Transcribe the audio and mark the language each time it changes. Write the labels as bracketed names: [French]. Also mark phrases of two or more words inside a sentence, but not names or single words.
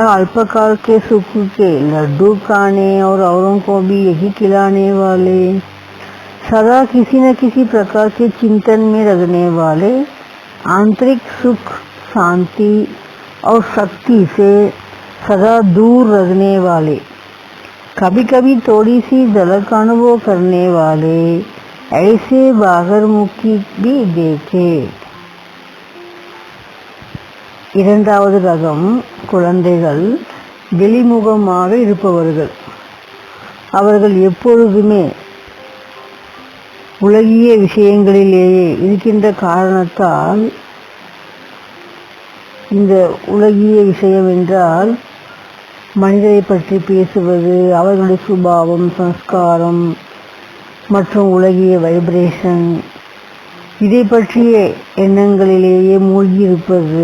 [Hindi] अल्पकाल के सुख के लड्डू खाने और औरों को भी यही खिलाने वाले, सदा किसी न किसी प्रकार के चिंतन में रहने वाले, आंतरिक सुख, शांति और शक्ति से सदा दूर रहने वाले, कभी कभी थोड़ी सी झलक अनुभव करने वाले, ऐसे बागरमुखी भी देखे. [Tamil] இரண்டாவது ரகம் குழந்தைகள் வெளிமுகமாக இருப்பவர்கள். அவர்கள் எப்பொழுதுமே உலகிய விஷயங்களிலேயே இருக்கின்ற காரணத்தால், இந்த உலகிய விஷயம் என்றால் மனிதரை பற்றி பேசுவது, அவர்களுடைய சுபாவம், சம்ஸ்காரம் மற்றும் உலகிய வைப்ரேஷன், இதை பற்றிய எண்ணங்களிலேயே மூழ்கியிருப்பது.